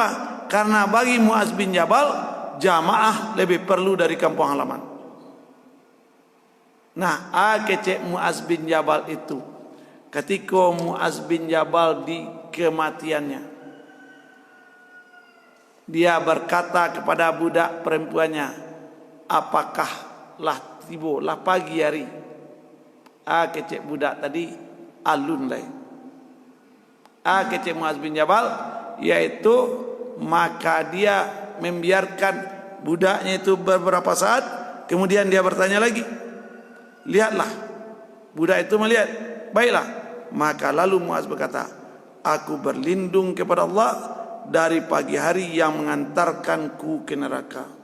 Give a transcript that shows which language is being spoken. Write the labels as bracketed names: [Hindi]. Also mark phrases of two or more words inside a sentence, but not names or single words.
[Indonesian] Karena bagi Muaz bin Jabal, jamaah lebih perlu dari kampung halaman. Nah, kecek Muaz bin Jabal itu, ketika Muaz bin Jabal di kematiannya, dia berkata kepada budak perempuannya, apakah lah tiba lah pagi hari? [Minangkabau] Kecek budak tadi alun lain. Kecek Muaz bin Jabal, [Indonesian] yaitu maka dia membiarkan budaknya itu beberapa saat, kemudian dia bertanya lagi. Lihatlah, budak itu melihat. Baiklah, maka lalu Muaz berkata, aku berlindung kepada Allah dari pagi hari yang mengantarkanku ke neraka.